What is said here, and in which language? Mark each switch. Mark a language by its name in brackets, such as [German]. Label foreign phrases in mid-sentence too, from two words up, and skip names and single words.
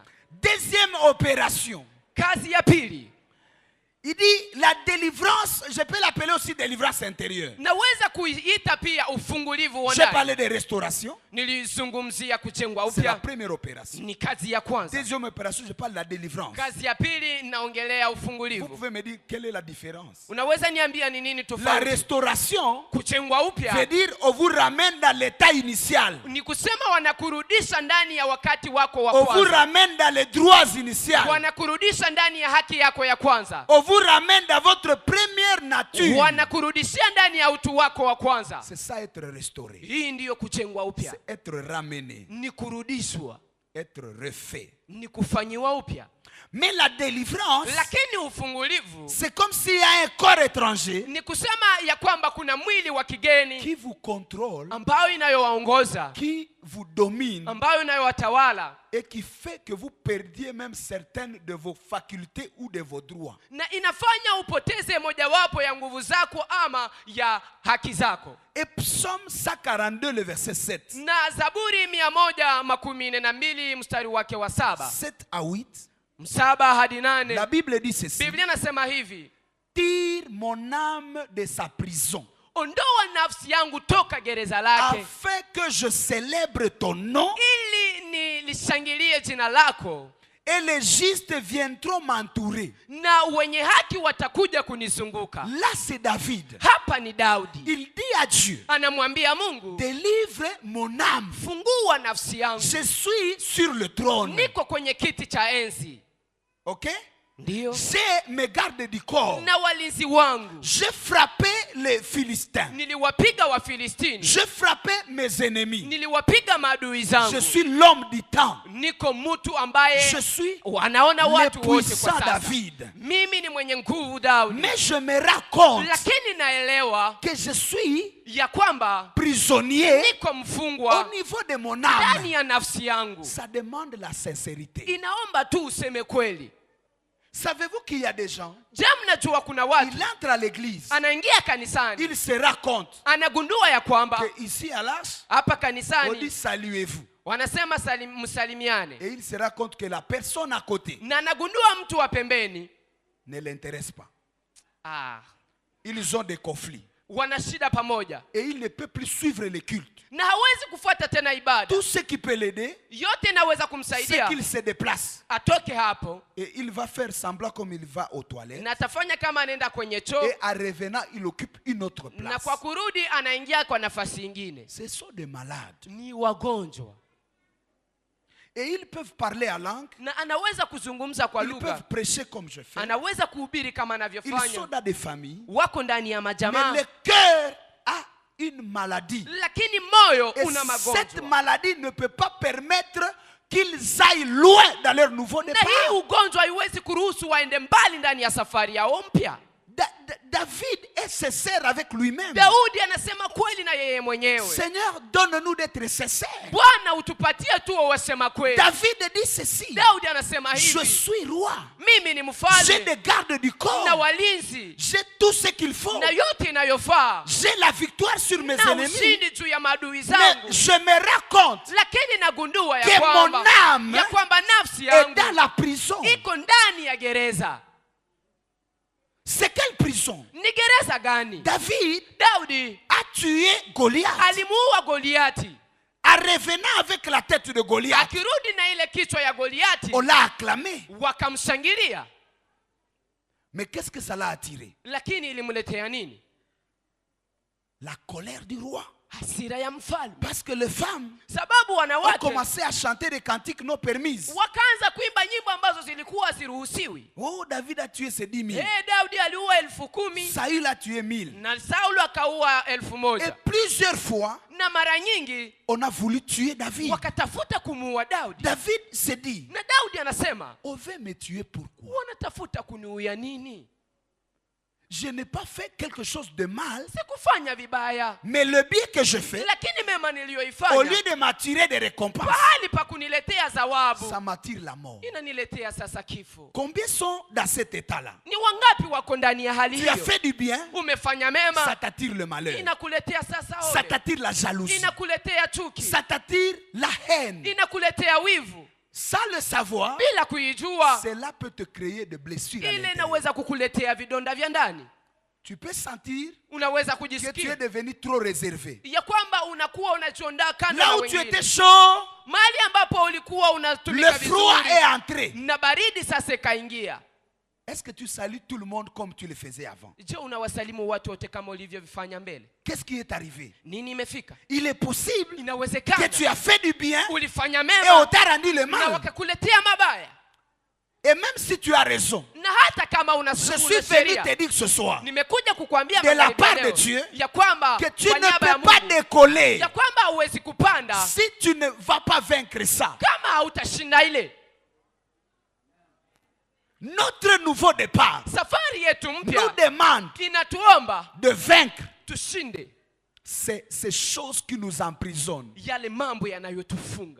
[French] Deuxième opération. [Swahili] Kazi ya pili. [French] Il dit la délivrance, je peux l'appeler aussi délivrance intérieure. [Swahili] Naweza kuiita pia ufungulivu wa [French] J'ai [Swahili] ndani. [French] parlé de restauration. [Swahili] Nilizungumzia kujengwa [French] C'est la [Swahili] upya. [French] première opération. [Swahili] Ni kazi ya kwanza. [French] Deuxième opération, je parle de la délivrance. [Swahili] Kazi ya pili naongelea [French] Vous [Swahili] ufungulivu. [French] pouvez me dire quelle est la différence? [Swahili] Unaweza niambia ni nini [French] La [Swahili] tofauti? [French] restauration [Swahili] Kujengwa [French] veut [Swahili] upya [French] dire on vous ramène dans l'état initial. [Swahili] ni kusema wanakurudisha ndani ya wakati wako wa [French] On vous [Swahili] kwanza. [French] ramène dans les droits initiaux. [Swahili] Wanakurudisha ndani ya haki yako ya kwanza. [French] On vous ramène dans votre première nature. [Swahili] Wanakurudishia ndani ya utu wako wa kwanza. [French] C'est ça être restauré. [Swahili] Hii ndiyo kujengwa upya. [French] C'est être ramené. [Swahili] Ni kurudishwa, [French] Être refait. [Swahili] ni kufanyiwa upya. [French] Mais la délivrance, [Swahili] Lakini ufungulivu [French] c'est comme s'il y a un corps étranger [Swahili] ni kusema ya kwamba kuna mwili wa kigeni [French] qui vous contrôle, [Swahili] ambayo inayowaongoza, [French] qui vous domine [Swahili] ambayo inayowatawala [French] et qui fait que vous perdiez même certaines de vos facultés ou de vos droits. [Swahili] na inafanya upoteze mojawapo ya nguvu zako ama ya haki zako. [French] Et Psaume 142, le verset 7. [Swahili] Na Zaburi 112 mstari wake wa 7. [French] 7 à 8. [Swahili] 7 hadi 8. [French] La Bible dit ceci. [Swahili] Biblia nasema hivi: [French] Tire mon âme de sa prison, [Swahili] ondoa nafsi yangu toka gereza lake, [French] afin que je célèbre ton nom, [Swahili] ili nilishangilie jina lako, [French] et les justes viendront m'entourer. [Swahili] na wenye haki watakuja kunizunguka. [French] Là, c'est David. [Swahili] Hapa ni Daudi. [French] Il dit à Dieu, [Swahili] Anamwambia Mungu, [French] délivre mon âme. [Swahili] fungua nafsi yangu. [French] Je suis sur le trône. [Swahili] Niko kwenye kiti cha enzi. [French] Ok? [Swahili] Ndio. [French] J'ai mes gardes du corps. [Swahili] Na walinzi wangu. [French] J'ai frappé les Philistins. [Swahili] Niliwapiga Wafilistini. [French] J'ai frappé mes ennemis. [Swahili] Niliwapiga maadui zangu. [French] Je suis l'homme du temps. [Swahili] Niko mtu ambaye [French] Je suis [Swahili] wanaona [French] le [Swahili] watu wote [French] puissant [Swahili] kwa sasa. [French] David. [Swahili] Mimi ni mwenye nguvu Daudi. [French] Mais je me rends compte [Swahili] Lakini naelewa [French] que je suis [Swahili] ya kwamba [French] prisonnier [Swahili] niko mfungwa [French] au niveau de mon âme. [Swahili] ndani ya nafsi yangu. [French] Ça demande la sincérité. [Swahili] Inaomba tu useme kweli. [French] Savez-vous qu'il y a des gens, [Swahili] Je, mnajua kuna watu [French] il entre à l'église, [Swahili] anaingia kanisani, [French] il se rend compte [Swahili] anagundua ya kwamba [French] que ici à l'âge, [Swahili] hapa [French] on dit [Swahili] kanisani [French] saluez-vous. [Swahili] wanasema msalimiane, [French] Et il se rend compte que la personne à côté [Swahili] na anagundua mtu wa pembeni [French] ne l'intéresse pas. ah, Ils ont des conflits. [Swahili] wana shida pamoja, [French] Et il ne peut plus suivre le culte. [Swahili] na hawezi kufuata tena ibada. [French] Tout ce qui peut l'aider, [Swahili] Yote inaweza [French] c'est [Swahili] kumsaidia [French] qu'il se déplace. [Swahili] atoke hapo, [French] Et il va faire semblant comme il va aux toilettes. [Swahili] na atafanya kama anaenda kwenye choo, [French] Et en revenant, il occupe une autre [Swahili] na [French] place. [Swahili] kwa kurudi anaingia kwa nafasi nyingine. [French] Ce sont des malades. [Swahili] Ni wagonjwa. [French] Et ils peuvent parler à langue. [Swahili] Na anaweza kuzungumza kwa [French] Ils [Swahili] lugha, [French] peuvent prêcher comme je fais. [Swahili] anaweza kuhubiri kama [French] Ils sont [Swahili] anavyofanya, [French] dans des familles. [Swahili] wako ndani ya [French] Mais [Swahili] majamaa, [French] le cœur a une maladie. [Swahili] lakini moyo [French] Et [Swahili] una [French] cette [Swahili] magonjwa. [French] maladie ne peut pas permettre qu'ils aillent loin dans leur nouveau [Swahili] Na [French] départ. [Swahili] hii ugonjwa haiwezi kuruhusu waende mbali ndani ya safari yao mpya. [French] David est sincère avec lui-même. [Swahili] Daudi anasema kweli na yeye mwenyewe, [French] Seigneur, donne-nous d'être sincères. [Swahili] Bwana utupatie tu wasema kweli. [French] David dit ceci. [Swahili] Daudi anasema [French] Je [Swahili] hivi, [French] suis roi. [Swahili] mimi ni [French] J'ai [Swahili] mfalme [French] des gardes du [Swahili] na [French] corps. [Swahili] walinzi [French] J'ai tout ce qu'il faut. [Swahili] na yote inayofaa [French] J'ai la victoire sur mes [Swahili] na [French] ennemis. [Swahili] ushindi juu ya maadui [French] Mais [Swahili] zangu, [French] je me rends compte [Swahili] lakini nagundua [French] que [Swahili] ya [French] mon [Swahili] kwamba [French] âme [Swahili] nafsi [French] est [Swahili] yangu [French] dans la prison. [Swahili] iko ndani ya gereza. [French] C'est quelle prison? [Swahili] Ni gereza gani? [French] David [Swahili] Daudi [French] a tué Goliath. [Swahili] alimuua Goliati, [French] En revenant avec la tête de Goliath, [Swahili] akirudi na ile kichwa ya Goliati [French] on l'a acclamé. [Swahili] wakamshangilia, [French] Mais qu'est-ce que ça l'a attiré? [Swahili] lakini ilimletea nini? [French] La colère du roi. [Swahili] Hasira ya mfalme, [French] Parce que les femmes [Swahili] sababu [French] ont [Swahili] wanawake [French] commencé à chanter des cantiques non permises. [Swahili] wakaanza kuimba nyimbo ambazo zilikuwa ziruhusiwi. [French] Oh, David a tué ses 10 000. [Swahili] Daudi aliua 10,000 [French] Saül a tué 1000. [Swahili] na Saulo akaua [French] Et [Swahili] 1,000, [French] plusieurs fois, [Swahili] na mara nyingi [French] on a voulu tuer David. [Swahili] wakatafuta kumuua Daudi. [French] David s'est dit, [Swahili] Na Daudi anasema, [French] on veut me tuer pourquoi? [Swahili] wanatafuta kuniua nini? [French] Je n'ai pas fait quelque chose de mal, [Swahili] Sikufanya vibaya, [French] mais le bien que je fais, [Swahili] lakini mema [French] au [Swahili] niliyoifanya, [French] lieu de m'attirer des récompenses, [Swahili] pahali pa kuniletea zawabu, [French] ça m'attire la mort. [Swahili] inaniletea sasa kifo. [French] Combien sont dans cet état-là? [Swahili] Ni wangapi wako ndani ya hali [French] Tu as [Swahili] hiyo? [French] fait du bien, [Swahili] Umefanya [French] ça [Swahili] mema, [French] t'attire le malheur. [Swahili] inakuletea sasa [French] Ça [Swahili] ole, [French] t'attire la jalousie. [Swahili] inakuletea chuki, [French] Ça t'attire la haine. [Swahili] inakuletea wivu. [French] Sans le savoir, [Swahili] Bila kuijua, [French] cela peut te créer des blessures à [Swahili] ile [French] l'intérieur. [Swahili] inaweza kukuletea vidonda vya ndani. [French] Tu peux sentir [Swahili] Unaweza [French] que tu es [Swahili] kujisikia [French] devenu trop réservé. [Swahili] ya kwamba unakuwa unachondaa kando na [French] Là où tu [Swahili] wengine, [French] étais chaud, [Swahili] mahali ambapo ulikuwa [French] le [Swahili] unatumika [French] froid [Swahili] vizuri [French] est entré. [Swahili] na baridi sasa ikaingia. [French] Est-ce que tu salues tout le monde comme tu le faisais avant? [Swahili] Je, unawasalimu watu wote kama ulivyovifanya mbele? [French] Qu'est-ce qui est arrivé? [Swahili] Nini imefika? [French] Il est possible que [Swahili] Inawezekana [French] tu as fait du bien [Swahili] ulifanya [French] et [Swahili] mema [French] on t'a rendu le [Swahili] na [French] mal. [Swahili] wakakuletea mabaya, [French] Et même si tu as raison, [Swahili] na hata kama una [French] je suis venu te dire ce soir [Swahili] nimekuja kukuambia [French] de la [Swahili] magharibi [French] part [Swahili] ya [French] de [Swahili] leo, [French] Dieu [Swahili] ya kwamba [French] que tu [Swahili] kwa [French] ne [Swahili] niaba ya [French] peux pas [Swahili] Mungu, [French] décoller [Swahili] ya kwamba huwezi kupanda [French] si tu ne vas pas vaincre ça. [Swahili] kama hautashinda ile. [French] Notre nouveau départ [Swahili] Safari yetu [French] nous [Swahili] mpya [French] demande [Swahili] inatuomba [French] de vaincre [Swahili] tushinde [French] ces choses qui nous emprisonnent [Swahili] yale mambo yanayotufunga,